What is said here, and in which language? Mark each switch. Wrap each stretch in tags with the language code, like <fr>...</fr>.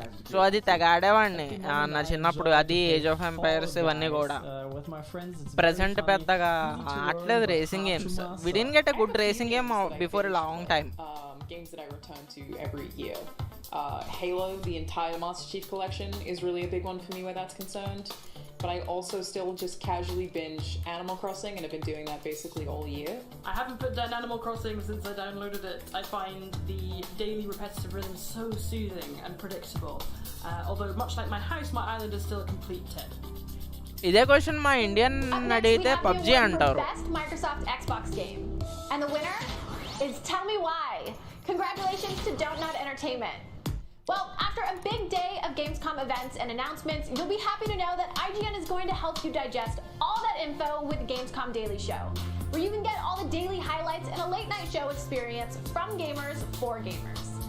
<te>So అది తెగ ఆడేవాడిని నా చిన్నప్పుడు, అది ఏజ్ ఆఫ్ ఎంపైర్స్ ఇవన్నీ కూడా. ప్రజెంట్ పెద్దగా ఆడలేదు racing games.</te> <en>We didn't get a good racing game before a long time. games that I return to every year. Halo, the entire Master Chief Collection, is really a big one for me where that's concerned. But I also still just casually binge Animal Crossing, and have been doing that basically all year. I haven't put down Animal Crossing since I downloaded it. I find the daily repetitive rhythm so soothing and predictable. Although, much like my house, my island is still a complete 10.</en> <te>ఇదే question మా Indian అడిగితే PUBG అంటారు.</te> <en>Best Microsoft Xbox game. And the winner is Tell Me Why. Congratulations to Don't Nod Entertainment. Well, after a big day of Gamescom events and announcements, you'll be happy to know that IGN is going to help you digest all that info with Gamescom Daily Show, where you can get all the daily highlights and a late night show experience from gamers for gamers.</en>